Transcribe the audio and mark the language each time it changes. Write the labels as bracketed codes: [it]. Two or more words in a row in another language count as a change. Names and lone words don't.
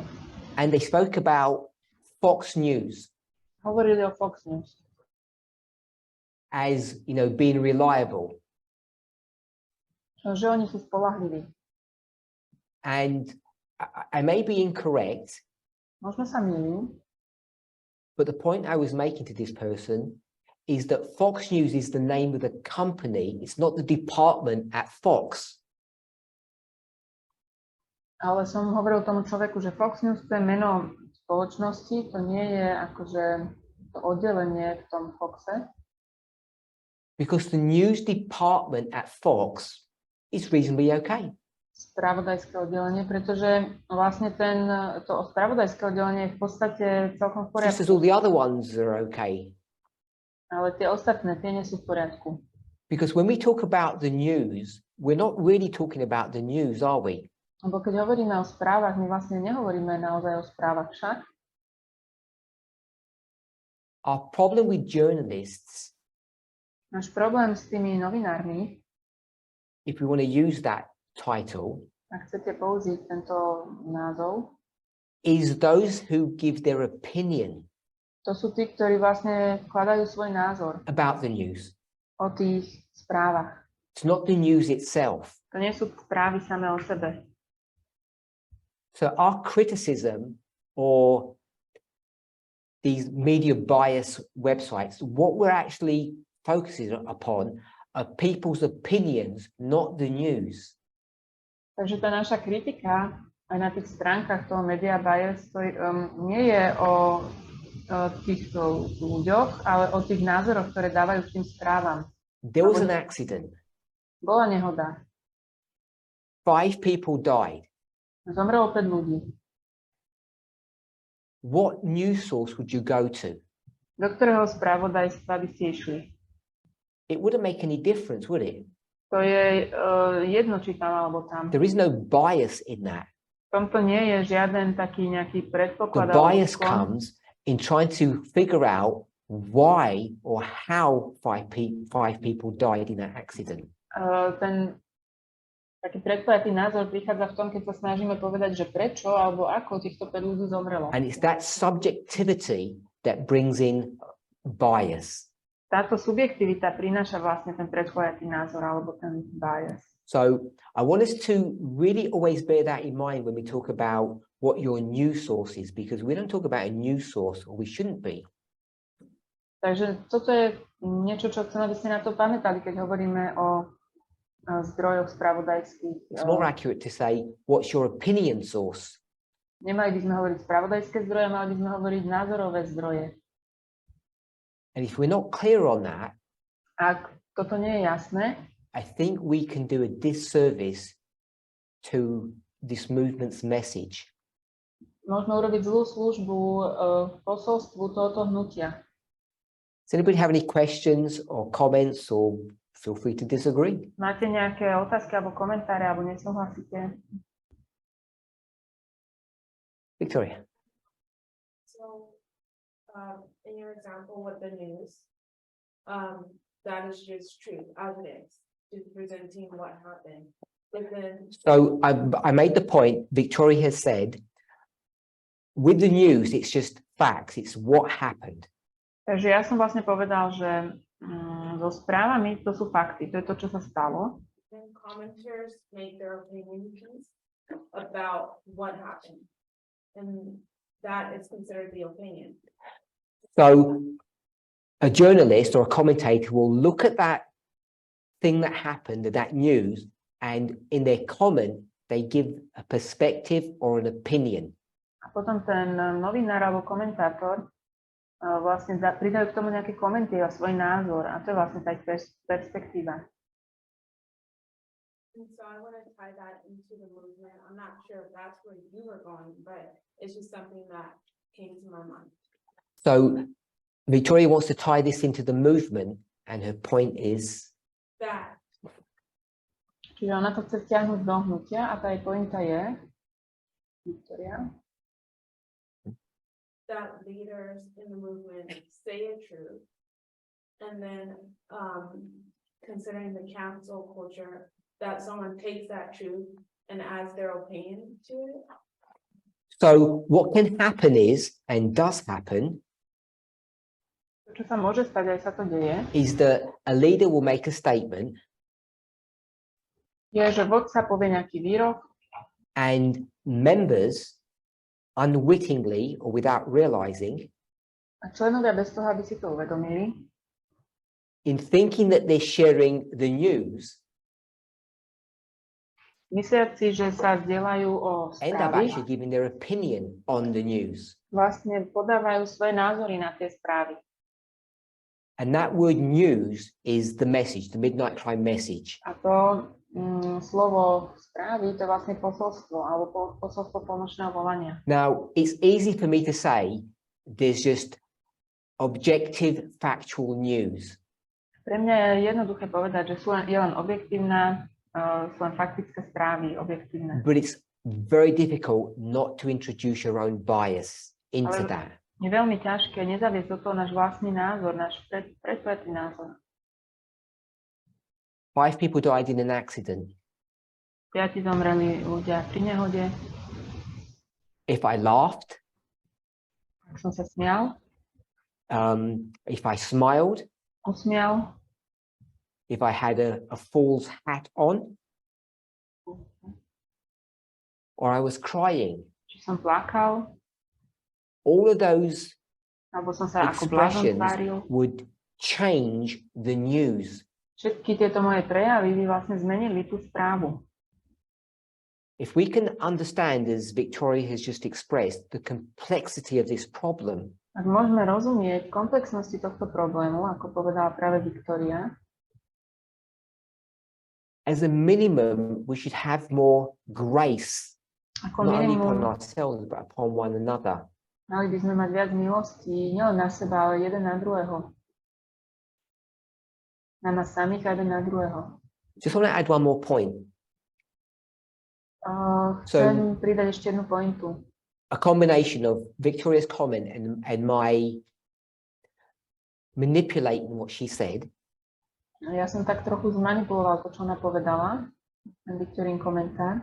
[en] and they spoke about Fox News [sk] Hovorili o Fox News. [en] as, you know, being reliable. [sk] Že oni sú spolahliví. [en] And I may be incorrect, [sk] Možno sa mýlim, [en] but the point I was making to this person is that Fox News is the name of the company. It's not the department at Fox. [sk] ale som hovoril tomu človeku, že Fox News to je meno spoločnosti, to nie je akože to oddelenie v tom Foxe. [en] Because the news department at Fox is reasonably okay. [sk] Spravodajské oddelenie, pretože vlastne to spravodajské oddelenie je v podstate celkom v [en] Just as all [sk] poriadku. [en] the other ones are okay. [sk] Ale tie ostatné, tie nie sú v poriadku. [en] Because when we talk about the news, we're not really talking about the news, are we? [sk] Lebo keď hovoríme o správach, my vlastne nehovoríme naozaj o správach však. [en] Our problem with journalists [sk] Náš problém s tými novinármi [en] if we want to use that title, [sk] ak chcete použiť tento názov, [en] is those who give their opinion [sk] to sú tí, ktorí vlastne vkladajú svoj názor [en] about the news. [sk] o tých správach. [en] It's not the news itself. [sk] To nie sú správy samé o sebe. [en] So our criticism or these media bias websites, what we're actually focusing upon are people's opinions, not the news. [sk] Takže tá naša kritika aj na tých stránkach toho [en] media bias [sk] nie je o týchto ľuďoch, ale o tých názoroch, ktoré dávajú k tým správam. [en] There was an accident. [sk] Bola nehoda. [en] 5 people died. [sk] Zomrelo 5 ľudí. [en] What news source would you go to? [sk] Do ktorého spravodajstva by ste išli? [en] It wouldn't make any difference, would it? [sk] To je jedno, či tam alebo tam. [en] There is no bias in that. [sk] V tomto nie je žiaden taký nejaký [en] The [sk] predpoklad. [en] bias comes in trying to figure out why or how 5 people died in that accident. [sk] Ten taký predpojatý názor prichádza v tom, keď sa snažíme povedať, že prečo alebo ako týchto 5 ľudí zomrelo. [en] And it's that subjectivity that brings in bias. [sk] Táto subjektivita prináša vlastne ten predpojatý názor alebo ten bias. [en] So I want us to really always bear that in mind when we talk about what your news source is, because we don't talk about a news source, or we shouldn't be. [sk] Takže toto je niečo, čo chcem, aby ste na to pamätali, keď hovoríme o zdrojoch spravodajských. [en] It's more accurate to say, what's your opinion source? [sk] Nemali by sme hovoriť spravodajské zdroje, mali by sme hovoriť názorové zdroje. [en] And if we're not clear on that, [sk] Ak toto nie je jasné, [en] I think we can do a disservice to this movement's message. [sk] môžeme urobiť zlú službu posolstvu tohoto hnutia. [en] Does anybody have any questions or comments, or feel free to disagree? [sk] Máte nejaké otázky alebo komentáre, alebo nesúhlasíte? [en] Victoria. So, in your example with the news, that is just true as it is, just presenting what happened. But then, So I made the point, Victoria has said, with the news, it's just facts, it's what happened. [sk] Takže ja som vlastne povedal, že so správami to sú fakty, to je to, čo sa stalo. [en] then commenters make their opinion piece about what happened. And that is considered the opinion. So a journalist or a commentator will look at that thing that happened, that news, and in their comment, they give a perspective or an opinion. [sk] A potom ten novinár alebo komentátor vlastne pridajú k tomu nejaké komenty a svoj názor. A to je vlastne tá perspektíva. [en] And so I want to tie that into the movement. I'm not sure if that's where you were going, but it's just something that came to my mind. So Victoria wants to tie this into the movement, and her point is That [sk] Čiže ona to chce stiahnuť do hnutia a tá jej pointa je, [en] Victoria, that leaders in the movement say a truth, and then considering the cancel culture, that someone takes that truth and adds their opinion to it. so what can happen is, and does happen, [sk] to, čo sa môže stať, aj sa to deje, [en] is that a leader will make a statement [sk] je, že vodca povie nejaký výrok [en] and members unwittingly or without realizing, [sk] a členovia bez toho, aby si to uvedomili, [en] in thinking that they're sharing the news, [sk] mysliaci, že sa zdieľajú o [en] end up [sk] správy, [en] actually giving their opinion on the news. [sk] vlastne podávajú svoje názory na tie správy. [en] And that word news is the message, the midnight crime message. [sk] A to slovo správy, to je vlastne posolstvo, alebo posolstvo polnočného volania. [en] Now, it's easy for me to say there's just objective, factual news. [sk] Pre mňa je jednoduché povedať, že je len objektívna, sú len faktické správy, objektívne. [en] But it's very difficult not to introduce your own bias into [sk] Ale [en] that. [sk] je veľmi ťažké nezaviesť do toho náš vlastný názor, náš predpojatý názor. [en] 5 people died in an accident. [sk] 5 zomreli ľudia pri nehode. [en] If I laughed, [sk] Ak som sa smial, [en] if I smiled, [sk] usmial, [en] if I had a fool's hat on, or I was crying, [sk] či som plakal, [en] all of those [sk] alebo som sa ako blázon [en] expressions [sk] tváril. [en] would change the news. [sk] Všetky tieto moje prejavy by vlastne zmenili tú správu. [en] If we can understand, as Victoria has just expressed, the complexity of this problem, [sk] Ak môžeme rozumieť komplexnosti tohto problému, ako povedala práve Viktória, [en] as a minimum, we should have more grace, [sk] ako [en] not only upon [sk] minimum [en] ourselves, but upon one another. [sk] mali by sme mať viac milosti, nielen na seba, ale jeden na druhého. Na nás samých a jeden na druhého. [en] Just want to add one more point. [sk] Chcem pridať ešte jednu pointu. [en] A combination of Victoria's comment and my manipulating what she said. [sk] Ja som tak trochu zmanipuloval to, čo ona povedala, ten Viktorín komentár.